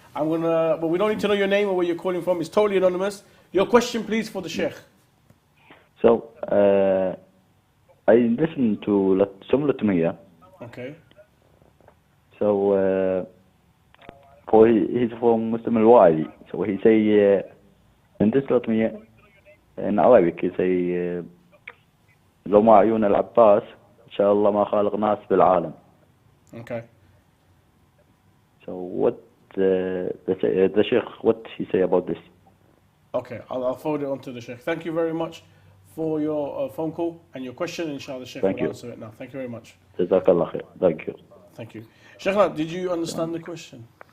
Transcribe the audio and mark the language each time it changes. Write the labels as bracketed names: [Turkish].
[English] But we don't need to know your name or where you're calling from. It's totally anonymous. Your question, please, for the Sheikh. So, I listened to some Latumiyya. Okay. So, he's from Muslim al-Wali. So he say, in this Latumiyya, in Arabic, he say, [Arabic] لو ما عيون العباس إن شاء الله ما خالق ناس بالعالم. [English] Okay. So what the Sheikh, what he say about this? Okay, I'll forward it on to the Sheikh. Thank you very much for your phone call and your question. Inshallah, the Sheikh will answer it now. Thank you very much. Jazakallah khair. Thank you. Thank you. Sheikhna, did you understand the question?